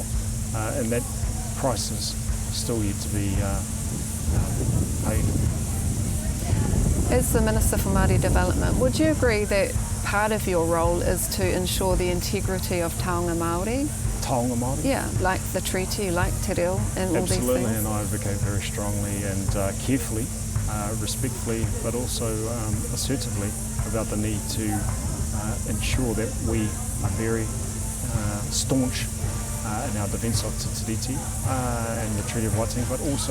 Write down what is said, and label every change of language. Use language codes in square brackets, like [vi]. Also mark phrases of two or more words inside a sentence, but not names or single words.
[en] And that price is still yet to be paid. As the Minister for Māori Development, would you agree that part of your role is to ensure the integrity of [mi] taonga Māori? Taonga Māori? [en] Yeah, like the treaty, like [mi] te reo [en] and all these things. Absolutely, and I advocate very strongly and carefully, respectfully, but also assertively about the need to ensure that we are very staunch in our defence of Te Tiriti and the Treaty of Waitangi, but also